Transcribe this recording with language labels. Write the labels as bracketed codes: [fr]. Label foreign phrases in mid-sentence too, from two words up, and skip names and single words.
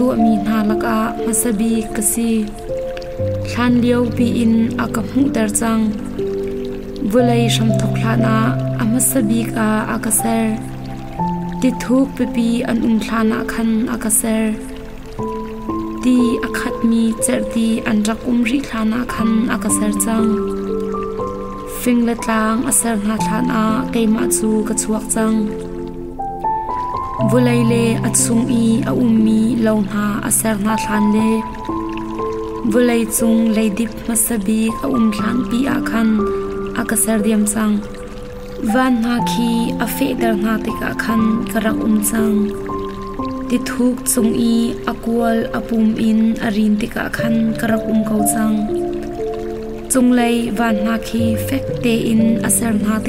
[hmr] mi na laka masabi kasi thlan liao pi in akamu ter chang vulai shamthok thlana amasabi ka akaser ti thuk pepi an thlana khan akaser ti akhat mi cherti an rakum ri thlana khan akaser chang finglatlang asar na thlana keima chu ka chuak chang vulai le achung i a ummi lona asar na thlan le vulai chung leidip masabi a thlan pi a khan akaser diam chang van na khi a fe dar na te ka khan karak chang ti thuk chung i akwal apum in arin te ka khan karak kau chang chung lei van na khi fek te in asar na te